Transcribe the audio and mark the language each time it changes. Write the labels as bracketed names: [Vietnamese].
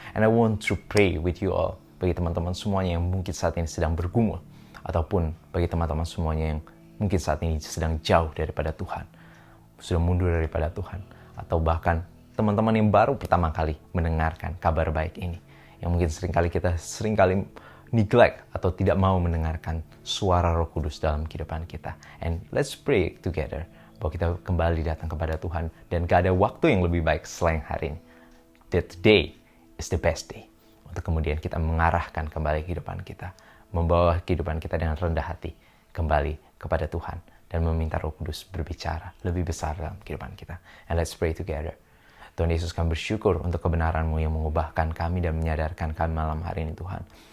[English] And I want to pray with you all, [Indonesian] bagi teman-teman semuanya yang mungkin saat ini sedang bergumul, ataupun bagi teman-teman semuanya yang mungkin saat ini sedang jauh daripada Tuhan, sudah mundur daripada Tuhan, atau bahkan teman-teman yang baru pertama kali mendengarkan kabar baik ini, yang mungkin kita seringkali neglect atau tidak mau mendengarkan suara Roh Kudus dalam kehidupan kita. [English] And let's pray together [Indonesian] bahwa kita kembali datang kepada Tuhan dan gak ada waktu yang lebih baik selain hari ini. [English] That today is the best day. [Indonesian] Untuk kemudian kita mengarahkan kembali kehidupan kita, membawa kehidupan kita dengan rendah hati kembali kepada Tuhan dan meminta Roh Kudus berbicara lebih besar dalam kehidupan kita. [English] And let's pray together. [Indonesian] Tuhan Yesus, kami bersyukur untuk kebenaran-Mu yang mengubahkan kami dan menyadarkan kami malam hari ini, Tuhan.